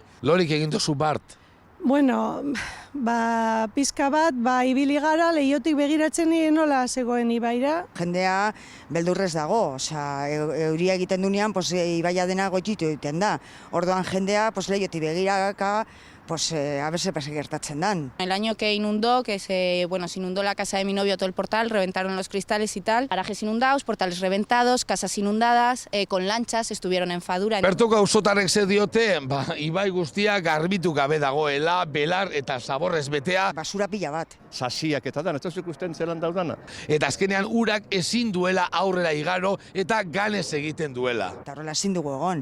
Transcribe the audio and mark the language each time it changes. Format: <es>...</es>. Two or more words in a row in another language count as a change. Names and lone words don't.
<eu>Lorik egin duzu Bart. Bueno, pizka bat, ibili gara, lehiotik begiratzen nire nola zegoen ibaira. Jendea beldurrez dago, euria egiten dunean, ibaia dena gotxitu egiten da. Orduan jendea, lehiotik begiraka,</eu> <es>a ver</es> <eu>se gertatzen dan.</eu> <es>El año que inundó, se inundó la casa de mi novio, todo el portal, reventaron los cristales y tal. Garajes inundados, portales reventados, casas inundadas, con lanchas, estuvieron en Fadura.</es> <eu>Bertoko auzotarrek ze diote, ibai guztia garbitu gabe dagoela, belar eta zaborrez betea. Basura pila bat. Sasiak eta dan, ez ikusten zelan daudana. Eta azkenean urak ezin duela aurrera igaro eta ganez egiten duela. Eta horrela ezin dugu egon.</eu>